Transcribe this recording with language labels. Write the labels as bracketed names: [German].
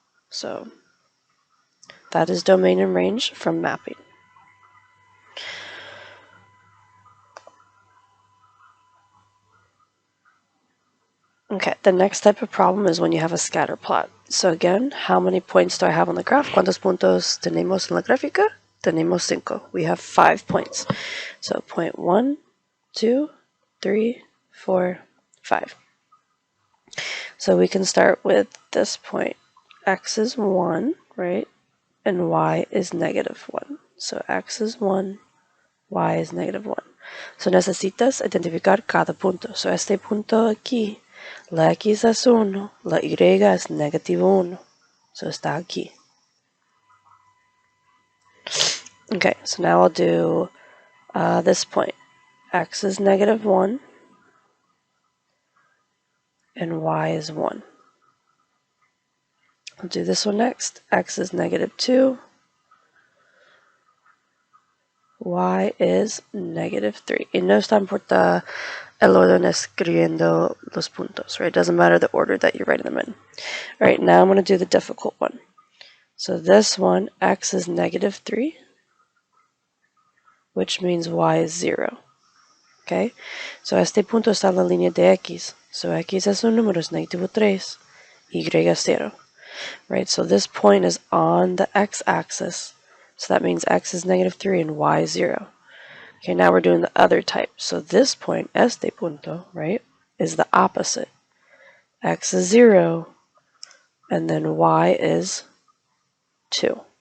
[English] So that is domain and range from mapping. Okay, the next type of problem is when you have a scatter plot. So again, how many points do I have on the graph? [Spanish] ¿Cuántos puntos tenemos en la gráfica? Tenemos 5. [English] We have 5 points. So point 1, 2, 3, 4, 5. So we can start with this point. X is 1, right? And y is negative 1. So x is 1, y is negative 1. [Spanish] So necesitas identificar cada punto. So este punto aquí, la x es 1, la y es negativo 1. So está aquí. [English] Okay, so now I'll do this point. X is negative 1, and y is 1. I'll do this one next. X is negative 2, y is negative 3. [Spanish] Y no está importa el orden escribiendo los puntos, [English] right? It doesn't matter the order that you're writing them in. All right, now I'm going to do the difficult one. So this one, x is negative 3, which means y is 0. Okay? [Spanish] So este punto está en la línea de x. So x es un número, es negativo 3, y es 0. [English] Right? So this point is on the x-axis. So that means x is negative 3 and y is 0. Okay, now we're doing the other type. So this point, [Spanish] este punto, [English] right, is the opposite. X is 0, and then y is 2.